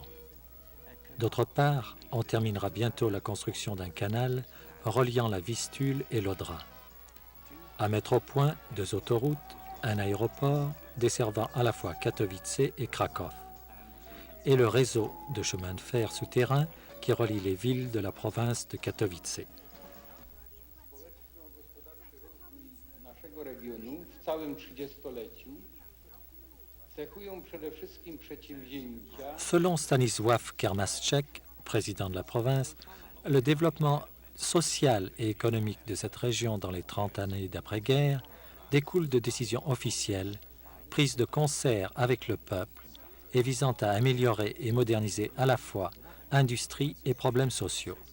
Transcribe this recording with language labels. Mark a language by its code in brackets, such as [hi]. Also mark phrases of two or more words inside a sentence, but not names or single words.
[fr] D'autre part, on terminera bientôt la construction d'un canal reliant la Vistule et l'Odra. À mettre au point 2 autoroutes, un aéroport desservant à la fois Katowice et Cracov, et le réseau de chemins de fer souterrains qui relie les villes de la province de Katowice. [pl] Regionu w całym 30-leciu cechują przede wszystkim przedsięwzięcia. [fr] Selon Stanisław Kermaschek, président de la province, le développement social et économique de cette région dans les 30 années d'après-guerre découle de décisions officielles prises de concert avec le peuple et visant à améliorer et moderniser à la fois industrie et problèmes sociaux.